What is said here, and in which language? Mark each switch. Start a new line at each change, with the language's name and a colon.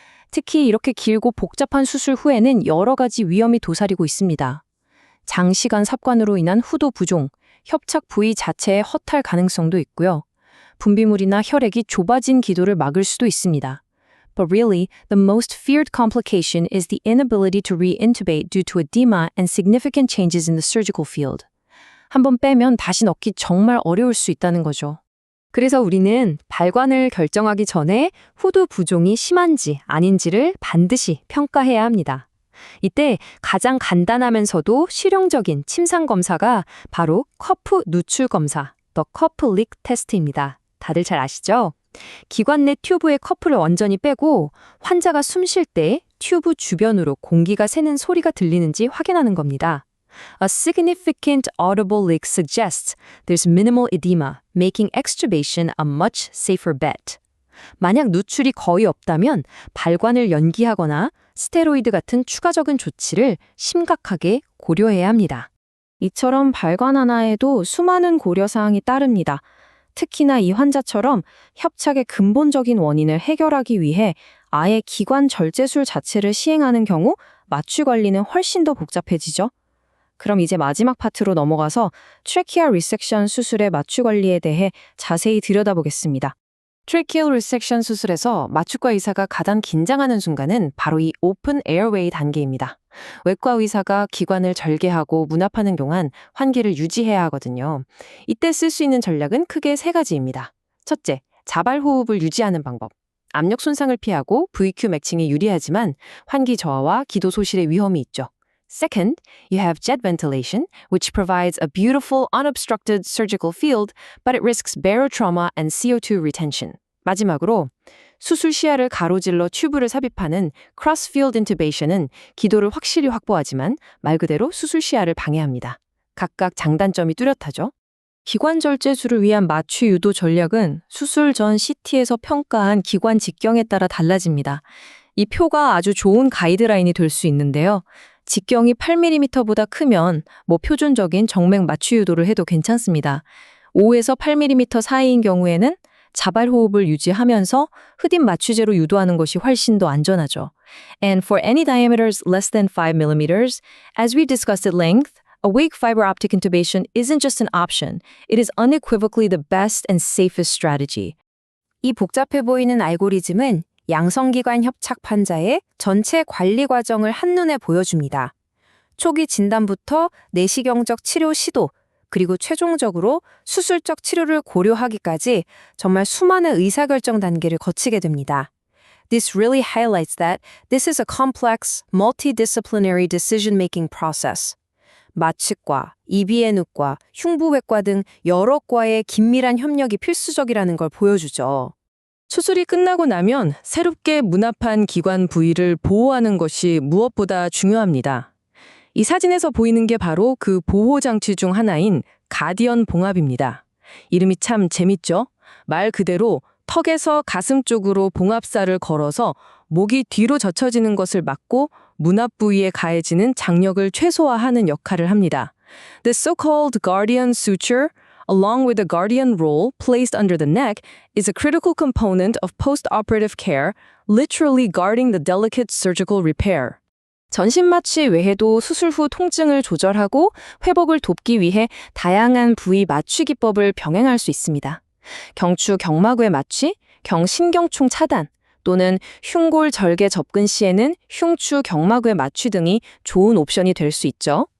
Korean: 특히 이렇게 길고 복잡한 수술 후에는 여러 가지 위험이 도사리고 있습니다. 장시간 삽관으로 인한 후두 부종, 협착 부위 자체의 허탈 가능성도 있고요. 분비물이나 혈액이 좁아진 기도를 막을 수도 있습니다.
English: But really, the most feared complication is the inability to re-intubate due to edema and significant changes in the surgical field.
Korean: 한번 빼면 다시 넣기 정말 어려울 수 있다는 거죠. 그래서 우리는 발관을 결정하기 전에 후두 부종이 심한지 아닌지를 반드시 평가해야 합니다. 이때 가장 간단하면서도 실용적인 침상 검사가 바로 커프 누출 검사, the cuff leak test입니다. 다들 잘 아시죠? 기관 내 튜브의 커프를 완전히 빼고 환자가 숨 쉴 때 튜브 주변으로 공기가 새는 소리가 들리는지 확인하는 겁니다.
English: A significant audible leak suggests there's minimal edema, making extubation a much safer bet.
Korean: 만약 누출이 거의 없다면 발관을 연기하거나 스테로이드 같은 추가적인 조치를 심각하게 고려해야 합니다. 이처럼 발관 하나에도 수많은 고려사항이 따릅니다. 특히나 이 환자처럼 협착의 근본적인 원인을 해결하기 위해 아예 기관 절제술 자체를 시행하는 경우 마취 관리는 훨씬 더 복잡해지죠. 그럼 이제 마지막 파트로 넘어가서 트래키아 리섹션 수술의 마취 관리에 대해 자세히 들여다보겠습니다. 트래키얼 리섹션 수술에서 마취과 의사가 가장 긴장하는 순간은 바로 이 오픈 에어웨이 단계입니다. 외과 의사가 기관을 절개하고 문합하는 동안 환기를 유지해야 하거든요. 이때 쓸 수 있는 전략은 크게 세 가지입니다. 첫째, 자발 호흡을 유지하는 방법. 압력 손상을 피하고 VQ 매칭이 유리하지만 환기 저하와 기도 소실의 위험이 있죠.
English: Second, you have jet ventilation, which provides a beautiful unobstructed surgical field, but it risks barotrauma and CO2 retention.
Korean: 마지막으로 수술 시야를 가로질러 튜브를 삽입하는 cross-field intubation은 기도를 확실히 확보하지만 말 그대로 수술 시야를 방해합니다. 각각 장단점이 뚜렷하죠. 기관 절제술을 위한 마취 유도 전략은 수술 전 CT에서 평가한 기관 직경에 따라 달라집니다. 이 표가 아주 좋은 가이드라인이 될 수 있는데요. 직경이 8mm보다 크면 표준적인 정맥 마취 유도를 해도 괜찮습니다. 5에서 8mm 사이인 경우에는 자발 호흡을 유지하면서 흡입 마취제로 유도하는 것이 훨씬 더 안전하죠.
English: And for any diameters less than 5mm, as we discussed at length, awake fiber optic intubation isn't just an option. It is unequivocally the best and safest strategy.
Korean: 이 복잡해 보이는 알고리즘은 양성기관 협착 환자의 전체 관리 과정을 한눈에 보여줍니다. 초기 진단부터 내시경적 치료 시도, 그리고 최종적으로 수술적 치료를 고려하기까지 정말 수많은 의사결정 단계를 거치게 됩니다.
English: This really highlights that this is a complex, multidisciplinary decision-making process.
Korean: 마취과, 이비인후과, 흉부외과 등 여러 과의 긴밀한 협력이 필수적이라는 걸 보여주죠. 수술이 끝나고 나면 새롭게 문합한 기관 부위를 보호하는 것이 무엇보다 중요합니다. 이 사진에서 보이는 게 바로 그 보호장치 중 하나인 가디언 봉합입니다. 이름이 참 재밌죠? 말 그대로 턱에서 가슴 쪽으로 봉합살을 걸어서 목이 뒤로 젖혀지는 것을 막고 문합 부위에 가해지는 장력을 최소화하는 역할을 합니다.
English: The so-called guardian suture, along with the guardian roll placed under the neck, is a critical component of post-operative care, literally guarding the delicate surgical repair.
Korean: 전신 마취 외에도 수술 후 통증을 조절하고 회복을 돕기 위해 다양한 부위 마취 기법을 병행할 수 있습니다. 경추 경마구의 마취, 경신경총 차단, 또는 흉골 절개 접근 시에는 흉추 경마구의 마취 등이 좋은 옵션이 될 수 있죠.